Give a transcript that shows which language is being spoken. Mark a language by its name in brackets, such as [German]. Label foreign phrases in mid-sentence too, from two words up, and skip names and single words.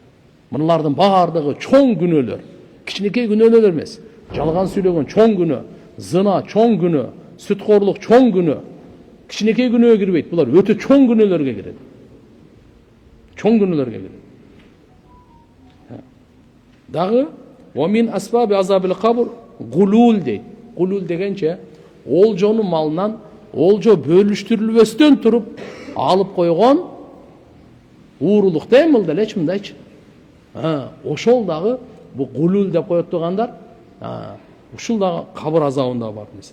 [Kyrgyz] Мыналардын баардыгы чоң күнөөлөр. Кичинекей күнөөлөр эмес. Жалган сүйлөгөн чоң күнөө, зына чоң күнөө, сүткорлук чоң күнөө. Кичинекей күнөөгө кирбейт. Булар өтө чоң күнөөлөргө кирет. Чоң күнөөлөргө кирет. Дагы [Arabic] ومن أسباب عذاب القبر غلول [Kyrgyz] дейт. Гулул дегенче олжонун малынан олжо бөлүштүрүлбөстөн туруп алып койгон уурулук дейм делечи мындайчы. Ошол дагы бу гулул деп коет тургандар, ушул дагы кабыр азабында бар нерсе.